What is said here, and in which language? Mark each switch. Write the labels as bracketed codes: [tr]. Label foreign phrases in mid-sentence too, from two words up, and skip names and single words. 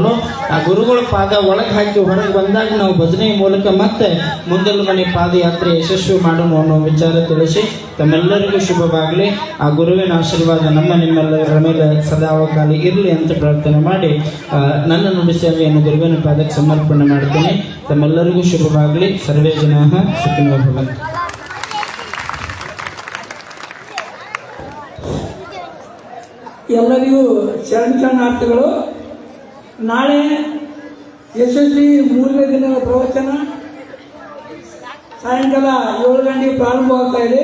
[kn] ಆ ಗುರುಗಳ ಪಾದ ಒಳಗೆ ಹಾಕಿ ಹೊರಗೆ ಬಂದಾಗ ನಾವು ಭಜನೆ ಮೂಲಕ ಮತ್ತೆ ಮುಂದಿನ ಮನೆ ಪಾದಯಾತ್ರೆ ಯಶಸ್ವಿ ಮಾಡೋಣ ಅನ್ನೋ ವಿಚಾರ ತಿಳಿಸಿ ತಮ್ಮೆಲ್ಲರಿಗೂ ಶುಭವಾಗಲಿ. ಆ ಗುರುವಿನ ಆಶೀರ್ವಾದ ನಿಮ್ಮೆಲ್ಲರ ಮೇಲೆ ಸದಾವಕಾಲ ಇರಲಿ ಅಂತ ಪ್ರಾರ್ಥನೆ ಮಾಡಿ ನನ್ನ ನುಡಿ ಸೇವೆಯನ್ನು ಗುರುವಿನ ಪಾದಕ್ಕೆ ಸಮರ್ಪಣೆ ಮಾಡ್ತೇನೆ. ತಮ್ಮೆಲ್ಲರಿಗೂ ಶುಭವಾಗಲಿ. [sa] ಸರ್ವೇ ಜನಾಃ ಸುಖಿನೋ ಭವಂತು. [kn] ಎಲ್ಲರಿಗೂ ಶರಣಾರ್ಥಿಗಳು. ನಾಳೆ ಯಶಸ್ವಿ 3ನೇ ದಿನದ ಪ್ರವಚನ ಸಾಯಂಕಾಲ 7 ಗಂಟೆಗೆ ಪ್ರಾರಂಭವಾಗ್ತಾ ಇದೆ.